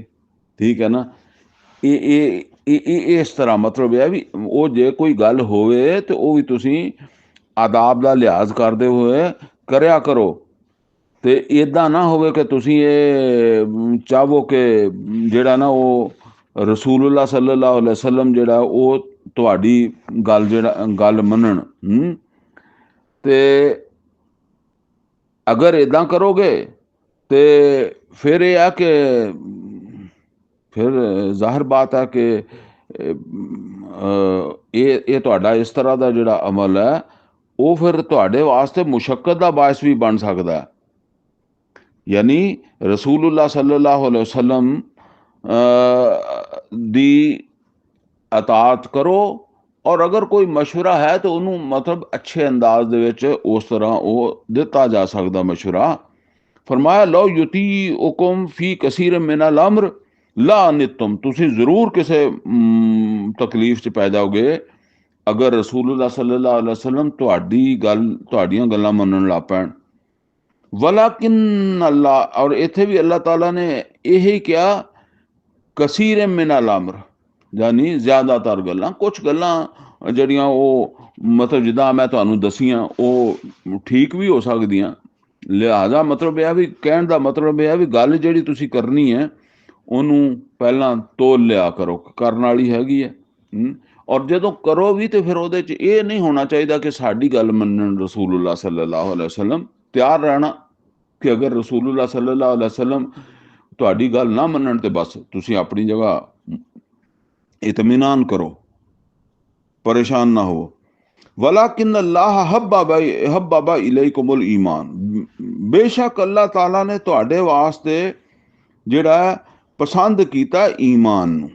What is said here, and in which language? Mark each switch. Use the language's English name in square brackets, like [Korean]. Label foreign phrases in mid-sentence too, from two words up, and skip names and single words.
[Punjabi] ਠੀਕ ਹੈ ਨਾ। ਇਹ ਇਸ ਤਰ੍ਹਾਂ ਮਤਲਬ ਇਹ ਵੀ ਉਹ ਜੇ ਕੋਈ ਗੱਲ ਹੋਵੇ ਤੇ ਉਹ ਵੀ ਤੁਸੀਂ ਆਦਾਬ ਦਾ ਲਿਹਾਜ਼ ਕਰਦੇ ਹੋਏ ਕਰਿਆ ਕਰੋ, ਤੇ ਇਦਾਂ ਨਾ ਹੋਵੇ ਕਿ ਤੁਸੀਂ ਇਹ ਚਾਹੋ ਕਿ ਜਿਹੜਾ ਨਾ ਉਹ [Arabic] رسول الله صلى الله عليه وسلم [Punjabi] ਜਿਹੜਾ ਉਹ ਤੁਹਾਡੀ ਗੱਲ ਮੰਨਣ। ਤੇ ਅਗਰ ਇਦਾਂ ਕਰੋਗੇ ਤੇ ਫਿਰ ਇਹ ਆ ਕਿ ਫਿਰ ਜ਼ਾਹਿਰ ਬਾਤ ਹੈ ਕਿ ਇਹ ਤੁਹਾਡਾ ਇਸ ਤਰ੍ਹਾਂ ਦਾ ਜਿਹੜਾ ਅਮਲ ਹੈ ਉਹ ਫਿਰ ਤੁਹਾਡੇ ਵਾਸਤੇ ਮੁਸ਼ੱਕਤ ਦਾ ਬਾਇਸ ਵੀ ਬਣ ਸਕਦਾ ਹੈ। ਯਾਨੀ [Arabic] رسول الله صلى الله عليه وسلم [Punjabi] ਦੀ ਅਤਾਤ ਕਰੋ, ਔਰ ਅਗਰ ਕੋਈ ਮਸ਼ਵਰਾ ਹੈ ਤਾਂ ਉਹਨੂੰ ਮਤਲਬ ਅੱਛੇ ਅੰਦਾਜ਼ ਦੇ ਵਿੱਚ ਉਸ ਤਰ੍ਹਾਂ ਉਹ ਦਿੱਤਾ ਜਾ ਸਕਦਾ ਮਸ਼ਵਰਾ। ਫਰਮਾਇਆ [Arabic] لو يطيعكم في كثير من الأمر لعنتم, [Punjabi] ਤੁਸੀਂ ਜ਼ਰੂਰ ਕਿਸੇ ਤਕਲੀਫ 'ਚ ਪੈ ਜਾਓਗੇ ਅਗਰ [Arabic] رسول الله صلى الله عليه وسلم [Punjabi] ਤੁਹਾਡੀਆਂ ਗੱਲਾਂ ਮੰਨਣ ਲੱਗ ਪੈਣ। [Arabic] ولكن الله, [Punjabi] ਔਰ ਇੱਥੇ ਵੀ ਅੱਲਾਹ ਤਾਲਾ ਨੇ ਇਹੀ ਕਿਹਾ [Arabic] كثير من الأمر, [Punjabi] ਯਾਨੀ ਜ਼ਿਆਦਾਤਰ ਗੱਲਾਂ। ਕੁਛ ਗੱਲਾਂ ਜਿਹੜੀਆਂ ਉਹ ਮਤਲਬ ਜਿੱਦਾਂ ਮੈਂ ਤੁਹਾਨੂੰ ਦੱਸੀਆਂ ਉਹ ਠੀਕ ਵੀ ਹੋ ਸਕਦੀਆਂ, ਲਿਹਾਜ਼ਾ ਮਤਲਬ ਇਹ ਵੀ ਕਹਿਣ ਦਾ ਮਤਲਬ ਇਹ ਵੀ ਗੱਲ ਜਿਹੜੀ ਤੁਸੀਂ ਕਰਨੀ ਹੈ ਉਹਨੂੰ ਪਹਿਲਾਂ ਤੋਲ ਲਿਆ ਕਰੋ, ਕਰਨ ਵਾਲੀ ਹੈਗੀ ਹੈ। ਔਰ ਜਦੋਂ ਕਰੋ ਵੀ ਤੇ ਫਿਰ ਉਹਦੇ 'ਚ ਇਹ ਨਹੀਂ ਹੋਣਾ ਚਾਹੀਦਾ ਕਿ ਸਾਡੀ ਗੱਲ ਮੰਨਣ [Arabic] رسول الله صلى الله عليه وسلم. [Punjabi] ਤਿਆਰ ਰਹਿਣਾ ਕਿ ਅਗਰ [Arabic] رسول الله صلى الله عليه وسلم [Punjabi] ਤੁਹਾਡੀ ਗੱਲ ਨਾ ਮੰਨਣ ਤੇ ਬਸ ਤੁਸੀਂ ਆਪਣੀ ਜਗ੍ਹਾ ਇਤਮੀਨਾਨ ਕਰੋ, ਪਰੇਸ਼ਾਨ ਨਾ ਹੋ। [Arabic] ولكن الله حبب إليكم الإيمان, [Punjabi] ਬੇਸ਼ੱਕ ਅੱਲਾਹ ਤਾਲਾ ਨੇ ਤੁਹਾਡੇ ਵਾਸਤੇ ਜਿਹੜਾ ਪਸੰਦ ਕੀਤਾ ਈਮਾਨ ਨੂੰ।